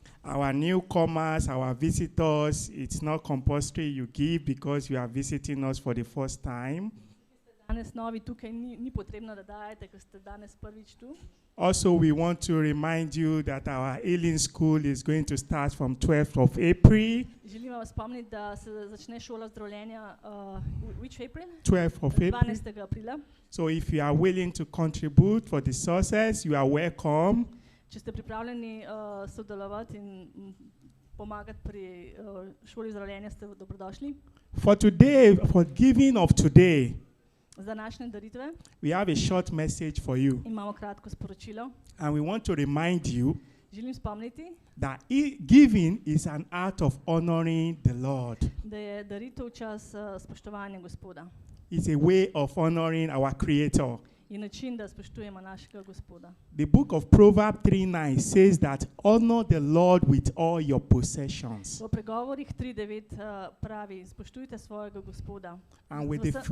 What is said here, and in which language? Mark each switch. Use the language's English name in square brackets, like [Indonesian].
[English] Our newcomers, our visitors, it's not compulsory you give because you are visiting us for the first time. [Slovenian] Danes novi tukaj ni potrebno, da dajete, ker ste danes prvič tu. [English] Also, we want to remind you that our healing school is going to start from 12th of April. [Slovenian] Želim vas spomniti, da se začne šola zdravljenja [English] which April? 12th of April. [Slovenian] 12. aprila. [English] So if you are willing to contribute for the success, you are welcome. [Slovenian] Če ste pripravljeni sodelovati in pomagati pri šoli zdravljenja, ste dobrodošli. [English] For today, for giving of today, [Slovenian] Z današnje daritve [English] we have a short message for you. [Slovenian] imamo kratko sporočilo. [English] And we want to remind you [Slovenian] Želim spomniti, [English] that giving is an act of honoring the Lord. [Slovenian] da je daritev čas spoštovanja Gospoda. [English] It's a way of honoring our Creator. [Slovenian] Je način, da spoštujemo našega Gospoda. [English] The book of Proverbs 3:9 says that honor the Lord with all your possessions. [Slovenian] V pregovorih 3:9 pravi, spoštujte svojega Gospoda [English] And with,